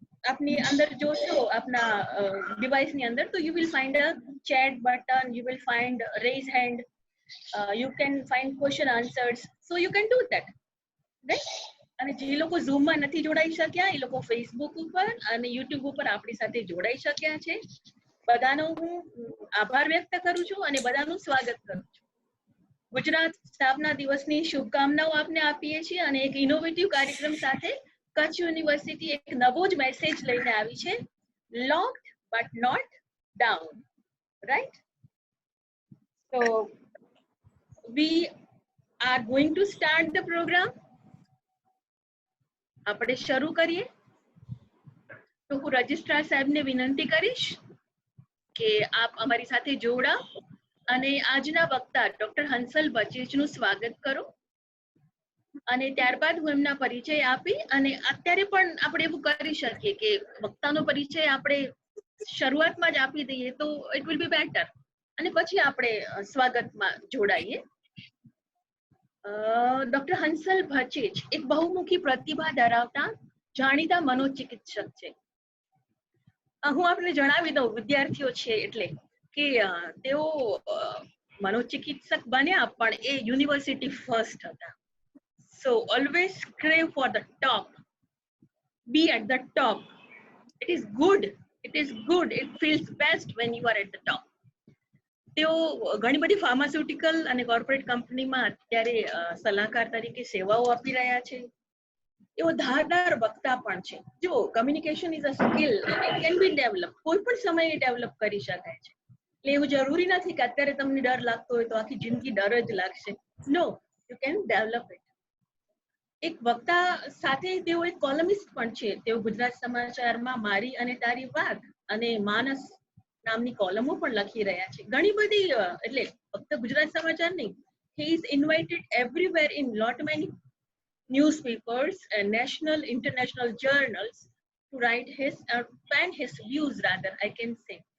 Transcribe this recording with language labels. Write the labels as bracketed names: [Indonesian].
[Gujarati] આપની અંદર જોશો આપના ડિવાઇસની અંદર તો [English] you will find a chat button, you will find raise hand, you can find question answers, so you can do that, right? [Gujarati] અને જે લોકો ઝૂમ માં નથી જોડાઈ શક્યા એ લોકો ફેસબુક ઉપર અને યુટ્યુબ ઉપર આપણી સાથે જોડાઈ શક્યા છે. બધાનો હું આભાર વ્યક્ત કરું છું અને બધાનું સ્વાગત કરું છું. ગુજરાત સ્થાપના દિવસની શુભકામનાઓ આપને આપીએ છીએ અને એક ઇનોવેટિવ કાર્યક્રમ સાથે કચ્છ યુનિવર્સિટી એક નવો જ મેસેજ લઈને આવી છે, [English] locked but not down, right? So we are going to start the program. [Gujarati] આપણે શરૂ કરીએ. તો હું રજિસ્ટ્રાર સાહેબને વિનંતી કરીશ કે આપ અમારી સાથે જોડાઓ અને આજના વક્તા ડોક્ટર હંસલ બચેજનું સ્વાગત કરો. અને ત્યારબાદ હું એમના પરિચય આપી અને અત્યારે પણ આપણે એવું કરી શકીએ કે વક્તાનો પરિચય આપણે શરૂઆતમાં જ આપી દઈએ તો [English] it will be better [Gujarati] અને પછી આપણે સ્વાગતમાં જોડાઈએ. ડોક્ટર હંસલ બચેજ એક બહુમુખી પ્રતિભા ધરાવતા જાણીતા મનોચિકિત્સક છે. હું આપને જણાવી દઉં, વિદ્યાર્થીઓ છે એટલે કે તેઓ મનોચિકિત્સક બન્યા પણ એ યુનિવર્સિટી ફર્સ્ટ હતા. [English] So always crave for the top, be at the top. It is good, it feels best when you are at the top. [Gujarati] તેઓ ઘણી બધી ફાર્માસ્યુટિકલ અને કોર્પોરેટ કંપનીમાં અત્યારે સલાહકાર તરીકે સેવાઓ આપી રહ્યા છે. એવો ધારદાર વક્તા પણ છે. જો [English] communication is a skill [Gujarati] અને [English] it can be develop, [Gujarati] કોઈ પણ સમયે ડેવલપ કરી શકાય છે. એટલે એવું જરૂરી નથી કે અત્યારે તમને ડર લાગતો હોય તો આખી જિંદગી ડર જ લાગશે. [English] No, you can develop it. [Gujarati] એક વક્તા સાથે તેઓ એક કોલમિસ્ટ પણ છે. તેઓ ગુજરાત સમાચારમાં મારી અને તારી વાત અને માનસ નામની કોલમો પણ લખી રહ્યા છે. ઘણી બધી એટલે ફક્ત ગુજરાત સમાચાર નહીં, [English] he is invited everywhere in lot many newspapers and national international journals to write his pen his views rather I can say.